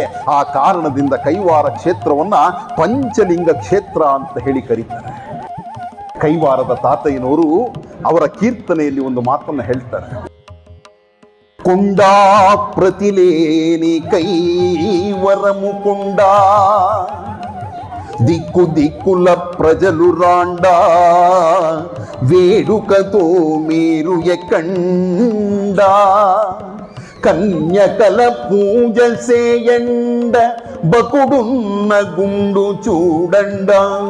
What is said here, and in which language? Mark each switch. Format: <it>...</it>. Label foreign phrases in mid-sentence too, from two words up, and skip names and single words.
<kn>ಆ ಕಾರಣದಿಂದ ಕೈವಾರ ಕ್ಷೇತ್ರವನ್ನ ಪಂಚಲಿಂಗ ಕ್ಷೇತ್ರ ಅಂತ ಹೇಳಿ ಕರೀತಾರೆ. ಕೈವಾರದ ತಾತಯ್ಯನವರು ಅವರ ಕೀರ್ತನೆಯಲ್ಲಿ ಒಂದು ಮಾತನ್ನು ಹೇಳ್ತಾರೆ.</kn> <te>కొండా ప్రతిలేని కైవరము కొండ, దిక్కు దిక్కుల ప్రజలు రాండా, వేడుకతో మీరు ఎక్కండా, కన్యకల పూజ సేయండ, బకుడున్న గుండు చూడండా,</te>